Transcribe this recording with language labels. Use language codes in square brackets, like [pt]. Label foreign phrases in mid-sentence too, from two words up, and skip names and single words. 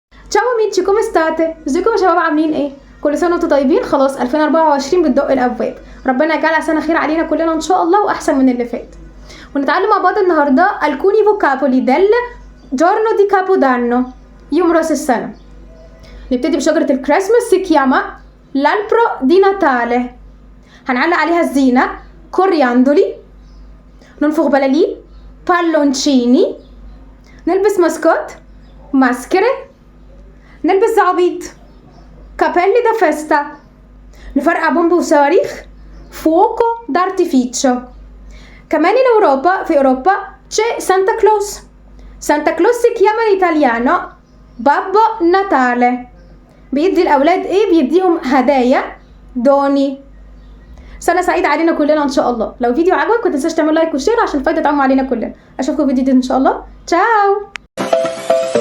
[it] Ciao amici come state, [ar] ازيكم يا شباب عاملين ايه؟ كل سنه وانتم طيبين. خلاص 2024 بتدق الابواب، ربنا يجعلها سنه خير علينا كلنا ان شاء الله واحسن من اللي فات. ونتعلم مع بعض النهارده [it] alcuni vocaboli del giorno di capodanno، [ar] يوم راس السنه. نبتدي بشجره الكريسماس، [it] si chiama l'albero di Natale. [ar] هنعلق عليها الزينه كورياندولي، ننفخ بلالين بالونشيني، نلبس ماسكات ماسكري، نلبس زعبيط [it] cappelli da festa, [ar] نفرقع بومب وصواريخ [it] fuochi d'artificio. [ar] كمان في أوروبا c'è Santa Claus. [it] Santa Claus si chiama in italiano Babbo Natale. [ar] بيدي الأولاد ايه؟ بيديهم هدايا دوني. سنة سعيدة علينا كلنا ان شاء الله. لو الفيديو عجبك ما تنساش تعمل لايك وشير عشان الفايدة تعم علينا كلنا. اشوفكم في فيديو جديد ان شاء الله. [it] تشاو.